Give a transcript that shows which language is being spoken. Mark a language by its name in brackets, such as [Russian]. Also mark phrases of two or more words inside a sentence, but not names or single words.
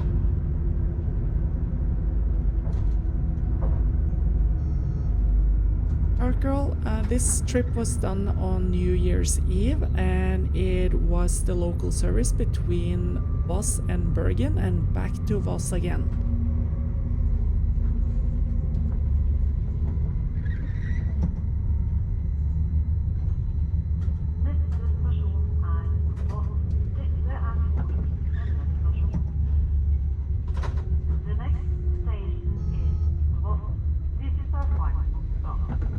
[English] Alright, girl, this trip was done on New Year's Eve, and it was the local service between Voss and Bergen and back to Voss again. [Norwegian] Neste stasjon Voss. Dette tog endestasjon. [English] The next station is Voss. This is our final stop.